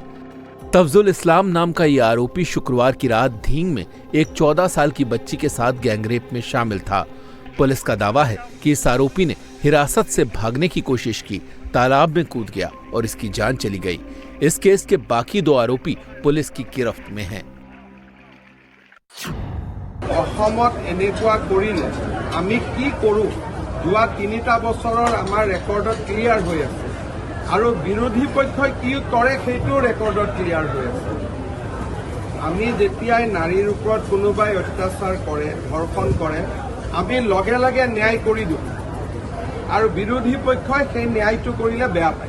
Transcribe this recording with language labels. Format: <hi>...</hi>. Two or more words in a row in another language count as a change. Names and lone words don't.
<hi>तफजुल इस्लाम नाम का यह आरोपी शुक्रवार की रात धींग में एक 14 साल की बच्ची के साथ गैंगरेप में शामिल था। पुलिस का दावा है कि इस आरोपी ने हिरासत से भागने की कोशिश की, तालाब में कूद गया और इसकी जान चली गई। इस केस के बाकी 2 आरोपी पुलिस की गिरफ्त में हैं।</hi> <as>অসমত এনেকুৱা কৰিলে আমি কি কৰোঁ, যোৱা 3টা বছৰৰ আমাৰ ৰেকৰ্ডত ক্লিয়াৰ হৈ আছে আৰু বিৰোধী পক্ষই কি কৰে সেইটো ৰেকৰ্ডত ক্লিয়াৰ হৈ আছে। আমি যেতিয়াই নাৰীৰ ওপৰত কোনোবাই অত্যাচাৰ কৰে, ধৰ্ষণ কৰে, আমি লগে লগে ন্যায় কৰি দিওঁ আৰু বিৰোধী পক্ষই সেই ন্যায়টো কৰিলে বেয়া পায়।</as>